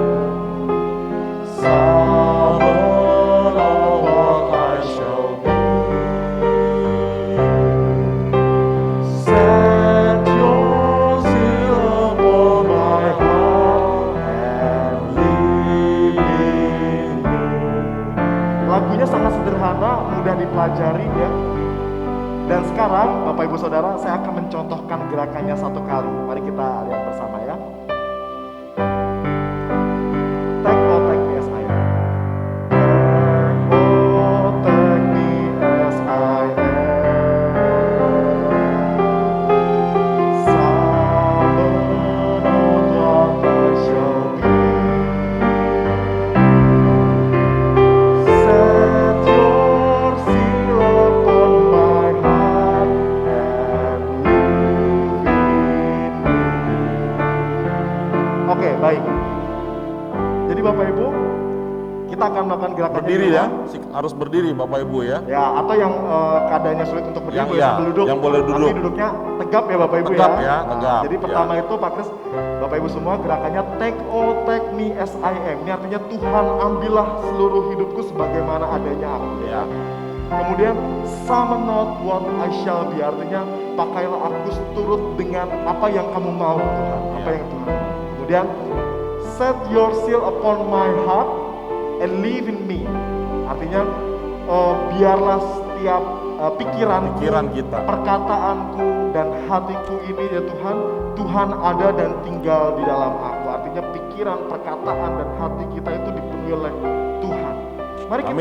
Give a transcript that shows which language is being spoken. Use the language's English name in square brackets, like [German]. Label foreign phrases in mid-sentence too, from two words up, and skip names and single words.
[English] Summon all what I shall be. Set your seal upon my heart and live in me. [Indonesian] Lagunya sangat sederhana, mudah dipelajari ya. Dan sekarang Bapak Ibu Saudara, saya akan mencontohkan gerakannya satu kali. Mari kita lihat bersama ya. [English] Take oh take me as I am. Take oh take me as I am. Summon all what I shall be. Set your seal upon my heart and live in me. [Indonesian] Oke, baik. Jadi Bapak Ibu, kita akan melakukan gerakan Berdiri ya, harus berdiri Bapak Ibu ya. Ya, atau yang keadaannya sulit untuk berdiri, Yang boleh ya, sambil duduk. yang boleh duduk. Tapi duduknya tegap ya Bapak Ibu Tegap ya. ya, Nah, tegap, jadi ya. pertama itu Pak Kris, Bapak Ibu semua gerakannya [English] take oh take me as I am. [Indonesian] Ini artinya Tuhan ambillah seluruh hidupku sebagaimana adanya aku ya. [English] Kemudian summon not what I shall be, [Indonesian] artinya pakailah aku seturut dengan apa yang kamu mau Tuhan, apa yang Tuhan mau. [English] Kemudian set your seal upon my heart and live in me, [Indonesian] artinya biarlah setiap pikiran kita. perkataanku dan hatiku ini ya Tuhan, Tuhan ada dan tinggal di dalam aku. Artinya pikiran, perkataan dan hati kita itu dipenuhi oleh Tuhan. Mari kita